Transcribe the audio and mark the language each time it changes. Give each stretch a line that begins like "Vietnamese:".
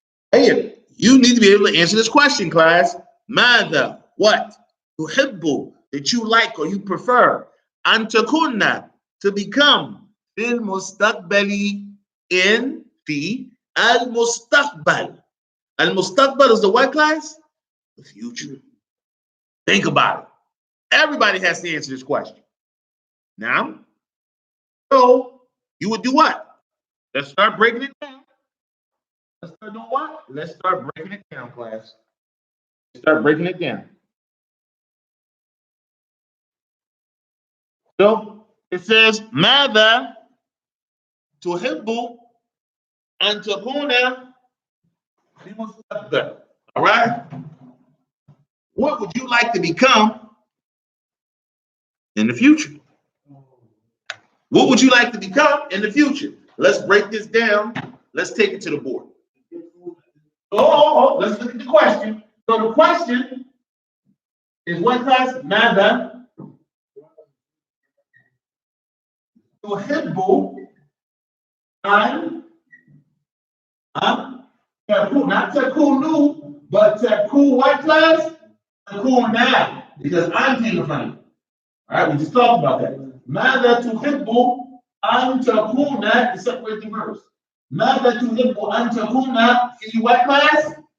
English: Hey, you need to be able to answer this question, class. ماذا, what? تحب, that you like or you prefer.
Arabic: أن تكون,
English: to become.
Arabic: في المستقبل, in في المستقبل.
English: المستقبل is the what, class? The future. Think about it. Everybody has to answer this question. Now, so you would do what? Let's start breaking it down. Let's start doing what? Let's start breaking it down, class. Let's start breaking it down. So it says,
Arabic: ماذا تحب أن تكون في المستقبل?
English: All right? What would you like to become in the future? What would you like to become in the future? Let's break this down. Let's take it to the board. Let's look at the question. So the question is what, class?
Arabic: ماذا تحب أن تكون, not تكونوا, but تكون
English: what, class? تكون now, because I'm came from it. All right, we just talked about that.
Arabic: ماذا تحب أن تكون,
English: separate the verbs.
Arabic: ماذا تحب أن تكون في
English: what, class?